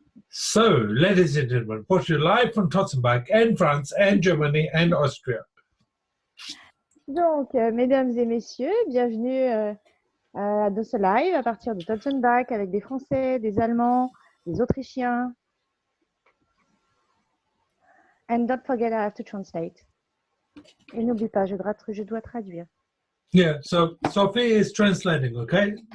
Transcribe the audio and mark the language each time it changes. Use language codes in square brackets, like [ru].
[en] So, ladies and gentlemen, watch you live from Tottenbach and France and Germany and Austria. [fr] Donc, mesdames et messieurs, bienvenue à ce live à partir de Tottenbach avec des Français, des Allemands, des Autrichiens. [en] And don't forget, I have to translate. [fr] Et n'oublie pas, je dois traduire. [en] Yeah, so Sophie is translating, okay?